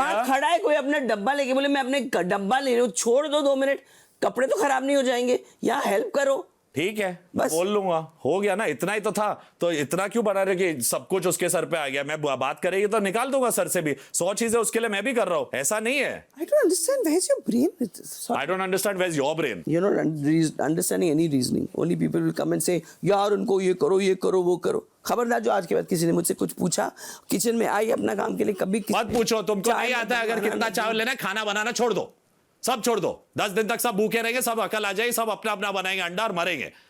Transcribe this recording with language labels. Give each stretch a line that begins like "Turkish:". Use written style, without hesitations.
Hindi: वहाँ खड़ा है कोई अपना डब्बा लेके, बोले मैं अपने डब्बा ले रही हूँ, छोड़ दो 2 मिनट, कपड़े तो खराब नहीं हो जाएंगे, यहाँ हेल्प करो। ठीक है बोल लूंगा, हो गया ना, इतना ही तो था, तो इतना क्यों बना रहे कि सब कुछ उसके सर पे आ गया। मैं बात करेगी तो निकाल दूंगा सर से भी, 100 चीजें उसके लिए मैं भी कर रहा हूँ, ऐसा नहीं है।
English: I don't understand where's your brain. I don't understand where's your brain. You're not understanding any reasoning. Only people will come and say,
Hindi: यार उनको ये करो वो करो। खबरदार जो आज के बाद किसी ने मुझसे कुछ पूछा, किचन में आई अपना काम के लिए, कभी मत पूछो, तुमको नहीं आता है, अगर कितना चावल लेना है, खाना बनाना छोड़ दो, सब छोड़ दो, 10 दिन तक सब भूखे रहेंगे, सब अकल आ जाएगी, सब अपना अपना बनाएंगे अंडा और मरेंगे।